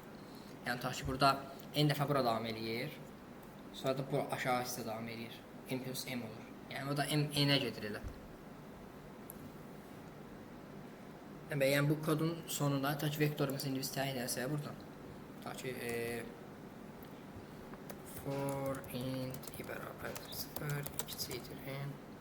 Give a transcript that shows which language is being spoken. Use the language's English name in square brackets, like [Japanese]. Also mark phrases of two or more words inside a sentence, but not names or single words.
[Azerbaijani] Yəni, tutaq ki, burada n dəfə bura davam eləyir, sonra da bu aşağı hissə davam eləyir, m plus m olur. Yəni, o da n-ə gedir elə. Yəni, bu kodun sonunda, tutaq ki, vektorumuz indi biz təyin edəsə buradan, tutaq ki, [English] for int I [Azerbaijani] bərabərdir 0, kiçikdir n,